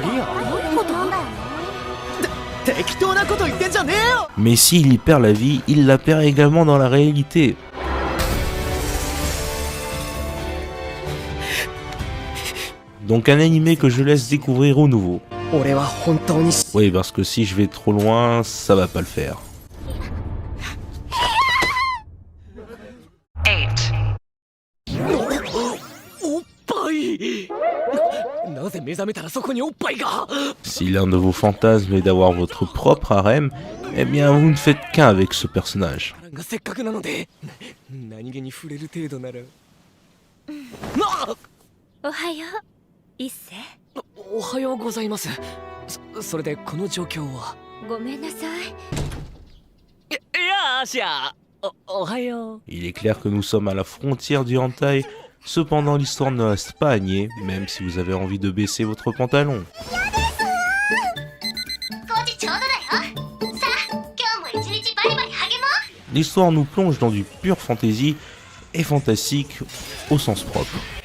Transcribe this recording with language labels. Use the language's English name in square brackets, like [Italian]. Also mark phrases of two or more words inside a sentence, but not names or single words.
[French] Mais s'il y perd la vie, il la perd également dans la réalité. Donc un animé que je laisse découvrir au nouveau. Oui, parce que si je vais trop loin, ça va pas le faire. [Japanese] なぜ目覚めたらそこにおっぱいが [French] Si l'un de vos fantasmes est d'avoir votre propre harem, eh bien vous ne faites qu'un avec ce personnage. [Japanese] せっかくなので何気に触れる程度ならおはよう一世おはようございます。それでこの状況はごめんなさいいやアシャおはよう [French] Il est clair que nous sommes à la frontière du hentai, cependant l'histoire ne reste pas à nier, même si vous avez envie de baisser votre pantalon. L'histoire nous plonge dans du pur fantasy et fantastique au sens propre.